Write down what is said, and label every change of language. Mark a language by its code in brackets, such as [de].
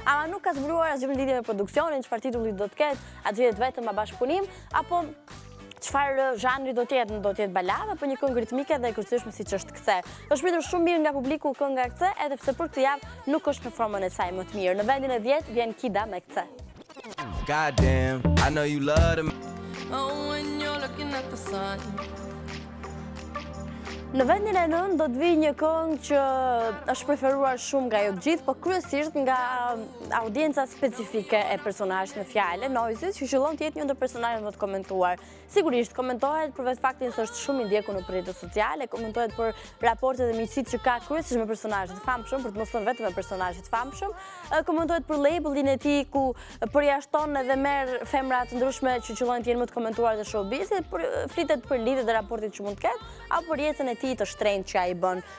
[sq] Ama nuk ka zbuluar asgjë në lidhje me produksionin, çfarë titulli do të ketë, a do jetë vetëm bashkëpunim apo çfarë zhanri do të jetë balada apo një këngë ritmike dhe e kërcyeshme siç është Kthe. Është pritur shumë mirë nga publiku kënga Kthe, edhe pse për këtë javë nuk është në formën e saj më të mirë. Në vendin e 10 vjen Kida me Kthe. [en] God damn, I know you love them. Oh, when you're looking at the sun. [sq] Në vendin e 9 do të vijë një këngë që është preferuar shumë nga ju të gjithë, po kryesisht nga audienca specifike e personazhit në fjalë, Noizit, që qëllon të jetë një ndër personazhet më të komentuar. Sigurisht komentohet për vetë faktin se është shumë i ndjekur në rrjetet sociale, komentohet për raportet dhe miqësitë që ka kryesisht me personazhe të famshëm, për të mos thënë vetëm me personazhe të famshëm, komentohet për labelin e tij ku përjashton edhe merr femra të ndryshme që qëllojnë të jenë më të komentuar të showbizit, flitet për lidhjet dhe raportet që mund të ketë, apo për jetën e tij të shtrenjtë që ai bën.